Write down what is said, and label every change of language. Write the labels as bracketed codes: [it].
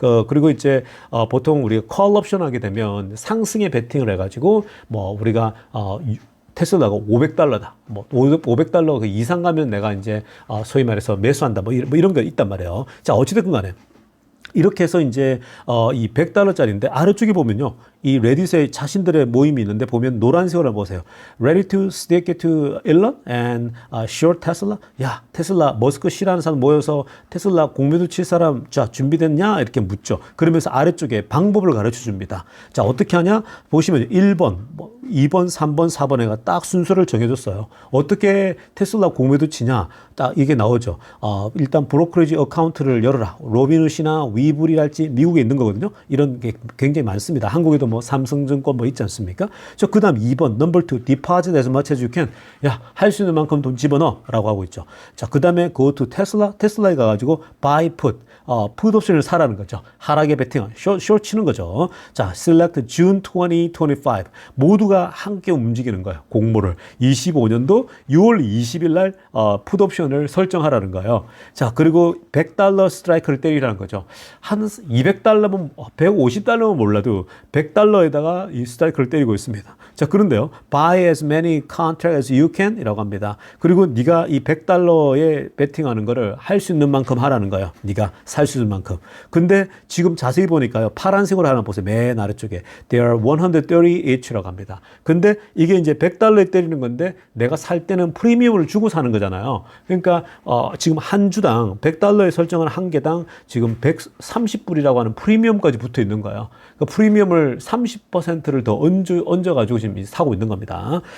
[ko] 그리고 이제 보통 우리가 콜옵션 하게 되면 상승에 베팅을 해가지고 뭐 우리가 테슬라가 $500다. 뭐 $500 그 이상 가면 내가 이제 소위 말해서 매수한다. 뭐 이런 거 있단 말이에요. 자, 어찌됐든 간에 이렇게 해서 이제 이 $100짜리인데 아래쪽에 보면요. 이 레딧에 자신들의 모임이 있는데 보면 노란색으로 보세요. [en] Ready to stick it to Elon and short Tesla? [ko] 야, 테슬라 머스크 싫어하는 사람 모여서 테슬라 공매도 칠 사람 자 준비됐냐? 이렇게 묻죠. 그러면서 아래쪽에 방법을 가르쳐 줍니다. 자, 어떻게 하냐? 보시면 1번, 2번, 3번, 4번에가 딱 순서를 정해줬어요. 어떻게 테슬라 공매도 치냐? 딱 이게 나오죠. 일단 브로커리지 어카운트를 열어라. 로빈훗이나 위블이랄지 미국에 있는 거거든요. 이런 게 굉장히 많습니다. 한국에도 뭐 삼성증권 뭐 있지 않습니까? 그 다음 2번, 넘버 2, 디파짓 as much as you can. 야, 할 수 있는 만큼 돈 집어넣어. 라고 하고 있죠. 자, 그 다음에 go to 테슬라. 테슬라에 가가지고 buy put. 풋 옵션을 사라는 거죠. 하락에 베팅한, short 치는 거죠. [en] 자, select June 2025. [ko] 모두가 함께 움직이는 거예요. 공모를. 25년도 6월 20일 날, 풋 옵션을 설정하라는 거예요. 자, 그리고 $100 스트라이크를 때리라는 거죠. 한 $200면, $150면 몰라도 $100에다가 이 스트라이크를 때리고 있습니다. 자, 그런데요. [en] buy as many contracts as you can 이라고 합니다. [ko] 그리고 네가 이 $100에 베팅하는 거를 할 수 있는 만큼 하라는 거예요. 네가 살 수 있는 만큼. 근데 지금 자세히 보니까요. 파란색으로 하나 보세요. 맨 아래쪽에. [en] There are 130 each라고 합니다. [ko] 근데 이게 이제 $100에 때리는 건데 내가 살 때는 프리미엄을 주고 사는 거잖아요. 그러니까 지금 한 주당 $100에 설정한 한 개당 지금 130불이라고 하는 프리미엄까지 붙어 있는 거예요. 그러니까 프리미엄을 30%를 더 얹어가지고 지금 사고 있는 겁니다.